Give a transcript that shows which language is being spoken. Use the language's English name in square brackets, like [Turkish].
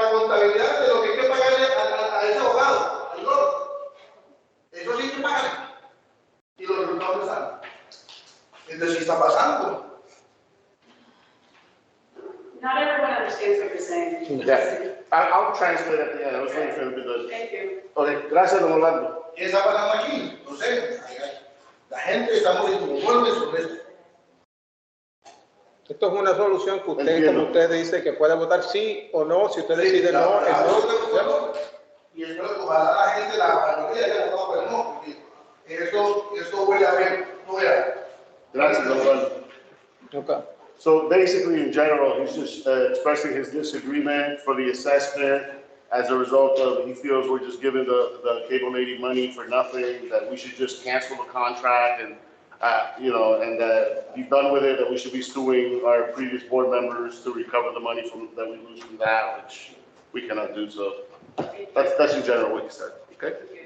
[Spanish] responsabilidad de lo que hay que pagarle a ese abogado, al loro. Eso sí hay que pagarle. Y los resultados no salen. Entonces, ¿qué está pasando? [English] Not everyone understands what you're saying. Yeah, I'll translate at the end, I was waiting for him to do it. Thank you. [Spanish] Okay, gracias, don Orlando. ¿Qué está pasando aquí? No sé. La gente está muriendo conforme sobre esto. Esto es una solución que usted, Entiendo. como usted dice, que puede votar sí o no. Si usted decide no, es no. Y espero que ojalá la gente, la mayoría haya votado por el no, porque esto huele a bien, no vea. Gracias, don Orlando. [English] Okay. So basically, in general, he's just expressing his disagreement for the assessment as a result of, he feels we're just giving the cable lady money for nothing, that we should just cancel the contract and, and that be done with it, that we should be suing our previous board members to recover the money that we lose from that, which we cannot do, so that's in general what he said, okay?